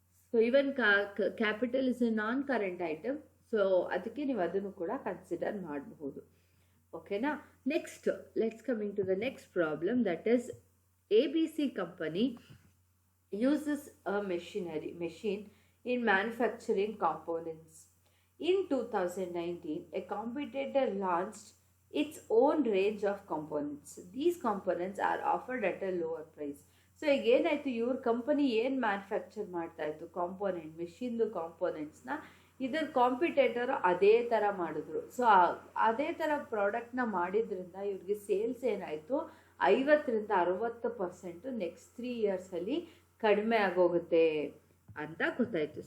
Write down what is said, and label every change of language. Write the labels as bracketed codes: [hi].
[en] So even capital is a non current item. So [kn] ಅದಕ್ಕೆ ನೀವು ಅದನ್ನು ಕೂಡ ಕನ್ಸಿಡರ್ ಮಾಡಬಹುದು. ಓಕೆನಾ. [en] Next let's coming to the next problem, that is ABC company uses a machine in manufacturing components. In 2019, a competitor launched its own range of components. These components are offered at a lower price. [kn] So ಈಗ ಏನಾಯಿತು, ಇವ್ರ company ಏನು manufacture ಮಾಡ್ತಾಯಿತ್ತು component, ಮೆಷಿನ್ದು ಕಾಂಪೋನೆಂಟ್ಸ್ನ, ಇದರ competitor ಅದೇ ಥರ ಮಾಡಿದ್ರು. So ಅದೇ ಥರ ಪ್ರಾಡಕ್ಟ್ನ ಮಾಡಿದ್ರಿಂದ ಇವ್ರಿಗೆ ಸೇಲ್ಸ್ ಏನಾಯಿತು, 50-60% ನೆಕ್ಸ್ಟ್ 3 ಇಯರ್ಸಲ್ಲಿ ಕಡಿಮೆ ಆಗೋಗುತ್ತೆ ಅಂತ ಗೊತ್ತಾಯಿತು.